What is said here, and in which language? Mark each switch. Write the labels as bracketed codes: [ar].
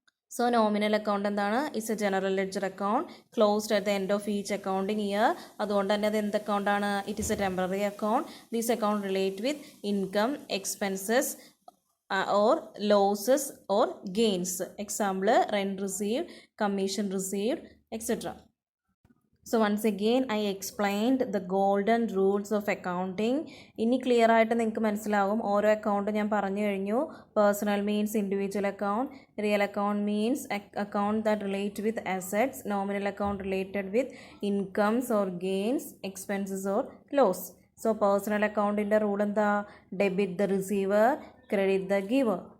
[en] So nominal account എന്താണ്, it's a general ledger account closed at the end of each accounting year. [ml] അതുകൊണ്ട് തന്നെ അത് എന്ത് അക്കൗണ്ടാണ്, [en] It is a temporary account. These account relate with income, expenses or losses or gains. Example, rent received, commission received, etc. So once again I explained the golden rules of accounting. [ml] ഇനി clear ആയിട്ട് നിങ്ങൾക്ക് മനസ്സിലാവും. ഓരോ account ഞാൻ പറഞ്ഞു കഴിഞ്ഞു. [en] Personal means individual account, real account means account that relate with assets, nominal account related with incomes or gains, expenses or loss. So personal അക്കൗണ്ടിൻ്റെ rule എന്താ, debit the receiver, credit the giver.